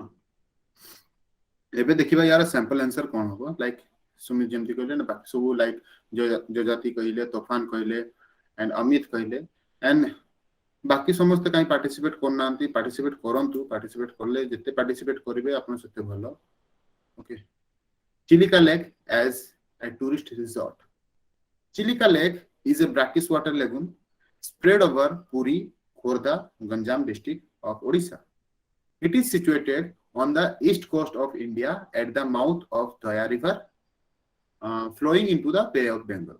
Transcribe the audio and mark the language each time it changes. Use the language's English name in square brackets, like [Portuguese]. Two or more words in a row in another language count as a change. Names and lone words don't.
[Odia] ଏବେ ଦେଖିବା ୟାର [English] sample answer [Odia] କଣ ହବ ଲାଇକ ସୁମିତ ଯେମିତି କହିଲେ ନା ବାକି ସବୁ ଲାଇକ ଯଜାତି କହିଲେ, ତୋଫାନ କହିଲେ ଏଣ୍ଡ ଅମିତ କହିଲେ ଏଣ୍ଡ ବାକି ସମସ୍ତେ କାହିଁ ପାର୍ଟିସିପେଟ କରୁନାହାନ୍ତି ପାର୍ଟିସିପେଟ କରନ୍ତୁ ପାର୍ଟିସିପେଟ କଲେ ଯେତେ ପାର୍ଟିସିପେଟ କରିବେ ଆପଣ ସେତେ ଭଲ। [English] okay Chilika Lake as a tourist resort. Chilika Lake is a brackish water lagoon spread over Puri, Khordha, Ganjam district of Odisha. It is situated on the east coast of India at the mouth of Daya River, flowing into the Bay of Bengal.